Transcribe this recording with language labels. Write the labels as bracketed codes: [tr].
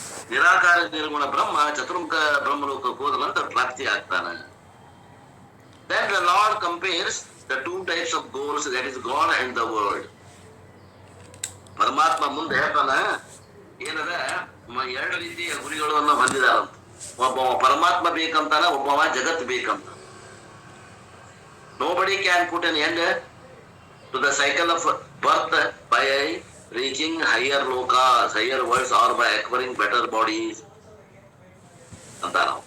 [kn] ನಿರಾಕಾರ ನಿರ್ಗುಣ ಬ್ರಹ್ಮ ಚತುರ್ಮುಖ ಬ್ರಹ್ಮಲೋಕಕ್ಕೆ ಹೋದ ನಂತರ ಪ್ರಾಪ್ತಿ ಆಗ್ತಾನೆ. [en] Then the Lord compares the two types of goals, that is God and the world. [kn] ಪರಮಾತ್ಮ ಮುಂದೆ ಹೇಳ್ತಾನ ಏನದ ಎರಡು ರೀತಿಯ ಗುರಿಗಳನ್ನು ಹೊಂದಿದಾರಂತ. ಒಬ್ಬ ಪರಮಾತ್ಮ ಬೇಕಂತಾನ, ಒಬ್ಬವ ಜಗತ್ ಬೇಕಂತ. [en] Nobody can put an end to the cycle of birth by reaching higher lokas, higher worlds, or by acquiring better bodies [kn] ಅಂತಾರ.